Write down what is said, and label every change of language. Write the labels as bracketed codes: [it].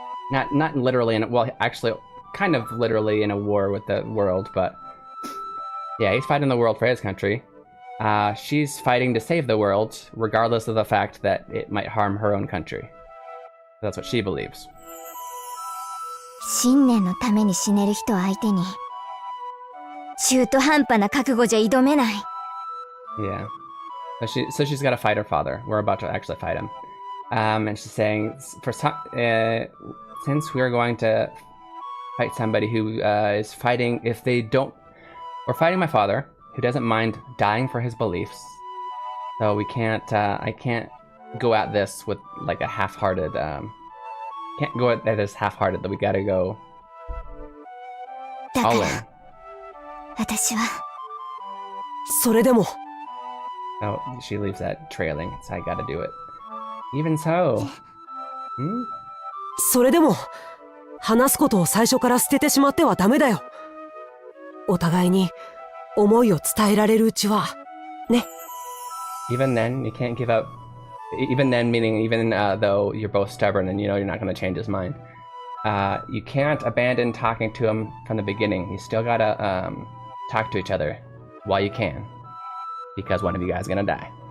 [en] Not literally actually kind of literally in a war with the world, but yeah, he's fighting the world for his country. She's fighting to save the world, regardless of the fact that it might harm her own country. That's what she believes. [ja] 信念のために死ねる人相手に中途半端な覚悟じゃ挑めない。 [en] Yeah. So she's got to fight her father. We're about to actually fight him. And she's saying, since we're going to fight somebody who is fighting, we're fighting my father, who doesn't mind dying for his beliefs. So we can't, I can't go at this with like a half-hearted, can't go at this half-hearted, that we gotta go all in. [ja] 私はそれでも [en] Oh, she leaves that trailing, so I gotta do it. Even so. Hmm? [ja] それでも話すことを最初から捨ててしまってはダメだよ。お互いに思いを伝えられるうちはね。 [en] Even then, you can't give up. Even then, meaning even though you're both stubborn and you know you're not going to change his mind, you can't abandon talking to him from the beginning. You still gotta talk to each other while you can, because one of you guys is gonna die.